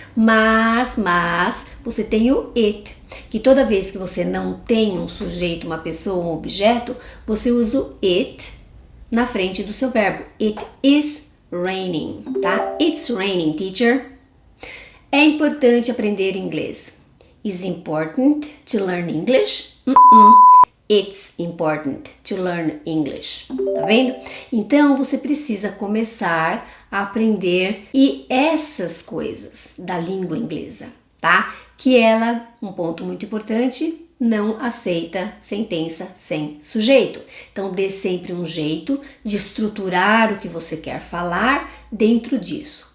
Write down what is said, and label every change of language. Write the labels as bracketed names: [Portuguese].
[Portuguese] Mas você tem o it, que toda vez que você não tem um sujeito, uma pessoa, um objeto, você usa o it na frente do seu verbo. [English] It is raining, tá? It's raining, teacher. [Portuguese] É importante aprender inglês. [English] Is important to learn English? It's important to learn English. [Portuguese] Tá vendo? Então você precisa começar a aprender e essas coisas da língua inglesa, tá? Que ela, um ponto muito importante, não aceita sentença sem sujeito. Então dê sempre um jeito de estruturar o que você quer falar dentro disso.